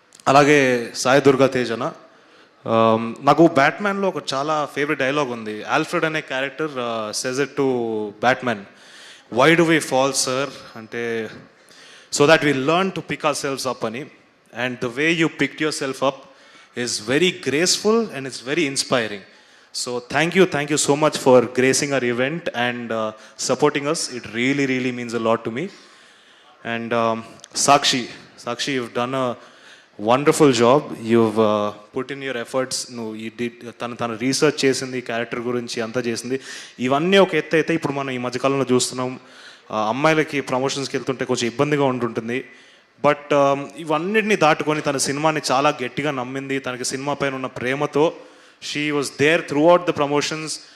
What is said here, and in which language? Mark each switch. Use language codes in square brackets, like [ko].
[te] అలాగే సాయి దుర్గా తేజ్ అన్న, నాకు బ్యాట్మ్యాన్లో ఒక చాలా ఫేవరెట్ డైలాగ్ ఉంది. [en] Alfred అనే character says it to Batman, why do we fall sir అంటే, so that we learn to pick ourselves up అని. And the way you picked yourself up is very graceful and it's very inspiring. So thank you so much for gracing our event and supporting us. It really means a lot to me. And Sakshi, you've done a wonderful job. You've put in your efforts. You did [te] tana research chesindi, character gurinchi anta chesindi. ఇవన్నీ ఒక ఎత్తు అయితే ఇప్పుడు మనం ఈ మధ్యకాలంలో చూస్తున్నాం, అమ్మాయిలకి ప్రమోషన్స్కి వెళ్తుంటే కొంచెం ఇబ్బందిగా ఉంటుంది. బట్ ఇవన్నిటిని దాటుకొని తన సినిమాని చాలా గట్టిగా నమ్మింది. తనకి సినిమా పైన ఉన్న ప్రేమతో [en] She was there throughout the promotions.